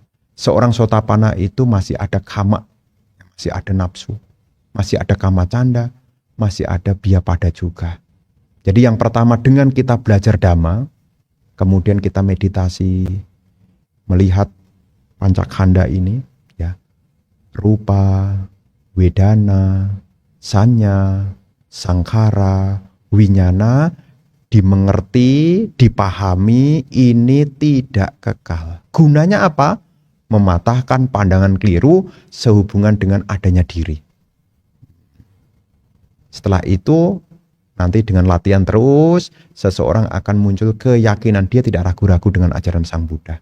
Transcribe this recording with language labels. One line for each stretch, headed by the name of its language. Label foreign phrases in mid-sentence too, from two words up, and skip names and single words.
Indonesian: Seorang Sotapanna itu masih ada kama, masih ada nafsu, masih ada
Pali: kama canda,
Indonesian: masih ada biapada juga. Jadi yang pertama, dengan kita belajar Dhamma, kemudian kita meditasi, melihat pancakkhanda ini, ya,
Pali: rupa, wedana, sanya, sangkara, winyana,
Indonesian: dimengerti, dipahami, ini tidak kekal. Gunanya apa? Mematahkan pandangan keliru sehubungan dengan adanya diri. Setelah itu, nanti dengan latihan terus, seseorang akan muncul keyakinan dia tidak ragu-ragu dengan ajaran Sang Buddha.